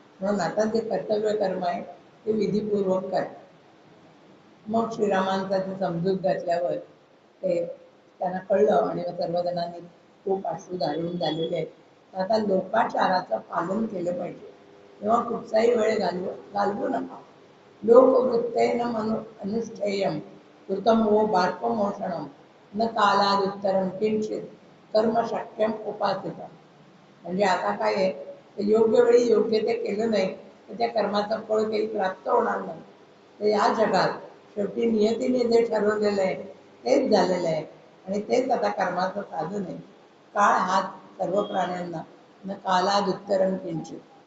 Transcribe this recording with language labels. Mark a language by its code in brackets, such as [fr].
[mr] म्हणून आता जे कर्तव्य कर्म आहे ते विधीपूर्वक करा. मग श्रीरामांचा ते समजूत घातल्यावर ते त्यांना कळलं आणि सर्वजणांनी खूप अश्रू धारून झालेले आहेत. आता लोकाचाराचं पालन केलं पाहिजे, तेव्हा कुठचाही वेळ घालवू नका. [sa] लोकवृत्तेन अनुष्ठेयम कृतम वो बाष्पमोषणम न कालादुत्तरम किंचित कर्म शक्यम उपासितम. [mr] म्हणजे आता काय आहे, योग्य वेळी योग्य ते केलं नाही तर त्या कर्माचं फळ काही प्राप्त होणार नाही. तर या जगात शेवटी नियतीने जे ठरवलेलं आहे तेच झालेलं आहे आणि तेच आता कर्माचं साधन आहे. काळ हाच सर्व प्राण्यांना [sa] न कालादुत्तरम किंचित.